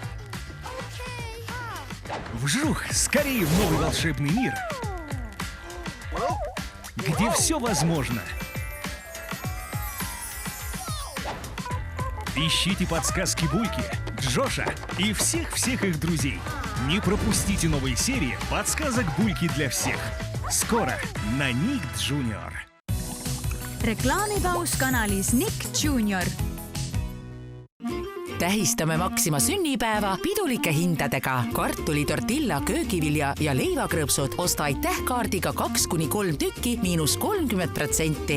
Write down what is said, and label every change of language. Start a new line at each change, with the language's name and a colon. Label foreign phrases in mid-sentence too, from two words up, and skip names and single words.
Russian: Вжух, скорее в новый волшебный мир, где все возможно. Ищите подсказки Бульки, Джоша и всех-всех их друзей. Не пропустите новые серии подсказок Бульки для всех. Скоро на Ник Junior.
Estonian: Reklaamipaus kanalis Nik Junior. Tähistame Maxima sünnipäeva pidulike hindadega. Kartulitortilla, köögivilja ja leivakrõpsud osta aitähkaardiga 2-3 tükki -30%.